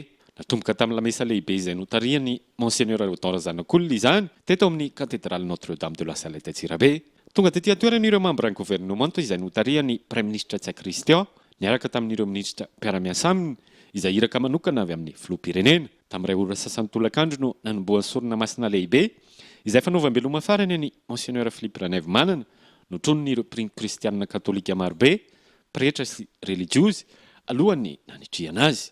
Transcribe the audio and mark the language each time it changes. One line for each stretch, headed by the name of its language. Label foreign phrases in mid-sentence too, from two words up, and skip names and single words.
Malagasy: Natomboka tamin'ny lamesa lehibe izay notariany Monseigneur Odon Razanak'olona izany teto amin'ny cathédrale Notre-Dame de la Salette Antsirabe. Tonga tetỳ atoeran'ireo membre ny gouvernement izay notariany Premier ministre Tsia Christian niaraka tamin'ireo ministra mpiara-miasa aminy izay iraka manokana avy amin'ny filoham-pirenena. Tamin'iray ora sasany tolakandro no nanomboan'ny sorona masina lehibe izay fanaovam-beloma farany any Monseigneur Philippe Ranaivomanana notronon'ireo mpino kristiana katolika marobe, pretra sy religiozy alohan'ny nanitrihana azy.